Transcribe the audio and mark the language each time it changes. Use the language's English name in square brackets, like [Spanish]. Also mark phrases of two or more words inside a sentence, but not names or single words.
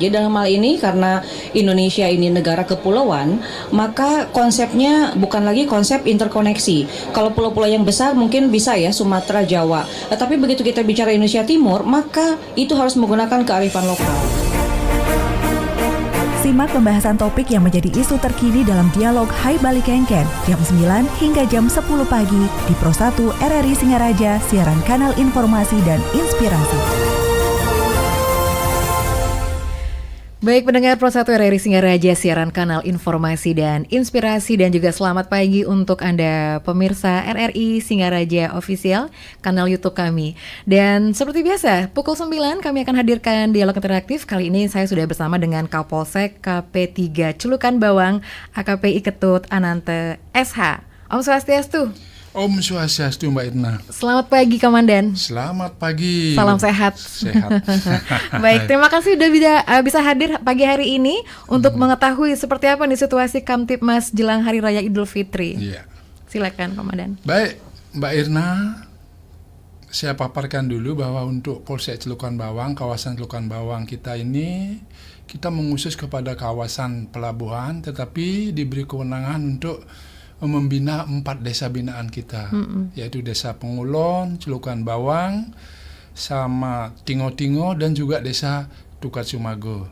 [Indonesian] Jadi dalam hal ini karena Indonesia ini negara kepulauan, maka konsepnya bukan lagi konsep interkoneksi. Kalau pulau-pulau yang besar mungkin bisa ya Sumatera, Jawa. Tapi begitu kita bicara Indonesia Timur, maka itu harus menggunakan kearifan lokal. Simak pembahasan topik yang menjadi isu terkini dalam dialog Hai Bali Kengken jam 9 hingga jam 10 pagi di Pro 1 RRI Singaraja, siaran kanal informasi dan inspirasi. Baik pendengar Pro 1 RRI Singaraja, siaran kanal informasi dan inspirasi, dan juga selamat pagi untuk Anda pemirsa RRI Singaraja Official, kanal YouTube kami. Dan seperti biasa, pukul 9 kami akan hadirkan dialog interaktif. Kali ini saya sudah bersama dengan Kapolsek KP3 Celukan Bawang, AKPI Ketut Anante SH. Om Swastiastu. Om Swastiastu Mbak Irna. Selamat pagi Komandan. Selamat pagi. Salam sehat. Sehat. Baik, terima kasih sudah bisa hadir pagi hari ini untuk mengetahui seperti apa nih situasi Kamtibmas jelang Hari Raya Idul Fitri. Iya. Silakan Komandan. Baik, Mbak Irna, saya paparkan dulu bahwa untuk Polsek Celukan Bawang, kawasan Celukan Bawang kita ini, kita mengusus kepada kawasan pelabuhan, tetapi diberi kewenangan untuk membina 4 desa binaan kita, yaitu Desa Pengulon, Celukan Bawang, sama Tingo-Tingo, dan juga Desa Tukat Sumago.